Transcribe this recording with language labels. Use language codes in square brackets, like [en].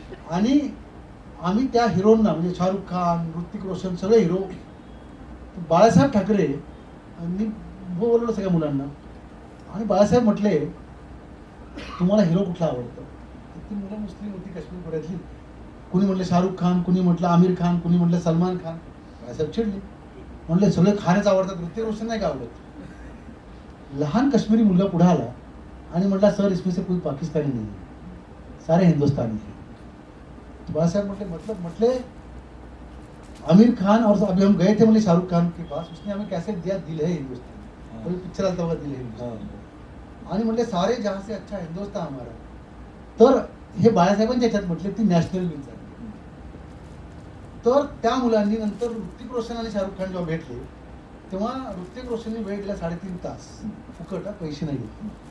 [mr] आणि आम्ही त्या हिरोंना, म्हणजे शाहरुख खान, ऋतिक रोशन, सगळे हिरो, बाळासाहेब ठाकरे आणि बोलवलं सगळ्या मुलांना. आणि बाळासाहेब म्हटले तुम्हाला हिरो कुठला आवडतो. ती मुलं मुस्लिम होती काश्मीर खोऱ्यातली. कुणी म्हटलं शाहरुख खान, कुणी म्हटलं आमिर खान, कुणी म्हटलं सलमान खान. बाळासाहेब चिडले, म्हणले सगळे खानच आवडतात, ऋतिक रोशन नाही का आवडत. लहान काश्मीरी मुलगा पुढे आला आणि म्हटला [hi] सर इसमें से कोई पाकिस्तानी नहीं है, सारे हिंदुस्तानी है. बाळासाहेब म्हटले आमिर खान और अभी हम गए थे मतलब शाहरुख खान के पास, उसने हमें कैसे दिया दिल है हिंदुस्तान, कोई पिक्चर आता हुआ दिल है हिंदुस्तान. [mr] आणि म्हटले [hi] सारे जहां से अच्छा हिंदुस्तान हमारा. [mr] तर हे बाळासाहेबांच्या ह्याच्यात म्हटले ती नॅशनल मील झाली. तर त्या मुलांनी नंतर ऋतिक रोशन आणि शाहरुख खान जेव्हा भेटले, तेव्हा ऋतिक रोशनने वेळ दिला 3.5 तास फुकट, पैसे नाही घेतले.